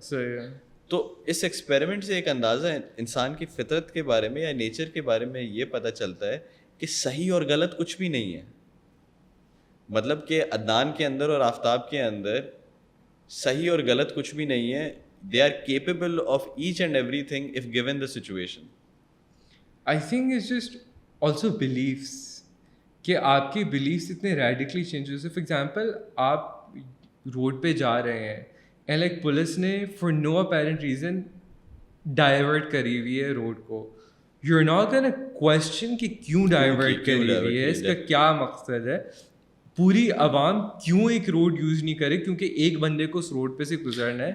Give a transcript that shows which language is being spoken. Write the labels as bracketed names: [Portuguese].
[Urdu] صحیح ہے. تو اس ایکسپیریمنٹ سے ایک اندازہ انسان کی فطرت کے بارے میں یا نیچر کے بارے میں یہ پتہ چلتا ہے کہ صحیح اور غلط کچھ بھی نہیں ہے. مطلب کہ عدنان کے اندر اور آفتاب کے اندر صحیح اور غلط کچھ بھی نہیں ہے. [English] They are capable of each and everything if given the situation. I think it's just also beliefs, کہ آپ کی beliefs اتنے radically change ہوئے. [Urdu] For example, آپ روڈ پہ جا رہے ہیں and like پولیس نے [English] for no apparent reason [Urdu] divert کری ہوئی ہے روڈ کو. [English] You're not gonna question [Urdu] کہ کیوں divert کری ہوئی ہے, اس کا کیا مقصد ہے. پوری عوام کیوں ایک روڈ یوز نہیں کرے, کیونکہ ایک بندے کو اس روڈ پہ سے گزرنا ہے.